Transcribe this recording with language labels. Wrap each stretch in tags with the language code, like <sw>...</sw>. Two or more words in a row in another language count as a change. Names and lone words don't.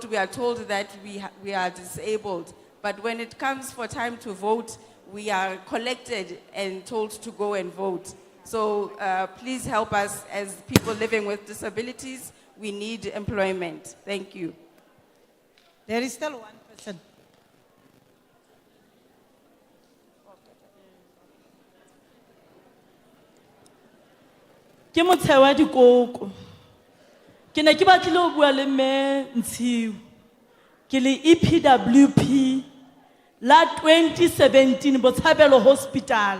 <en>We are told that we are disabled. But when it comes for time to vote, we are collected and told to go and vote. So please help us as people living with disabilities. We need employment. Thank you. There is still one person.</en> <st>Ke motheo wa dikoko. Ke ne ke batlile ho bua le mme Ntshiu. Ke le EPWP la 2017 Botshabelo Hospital.</st>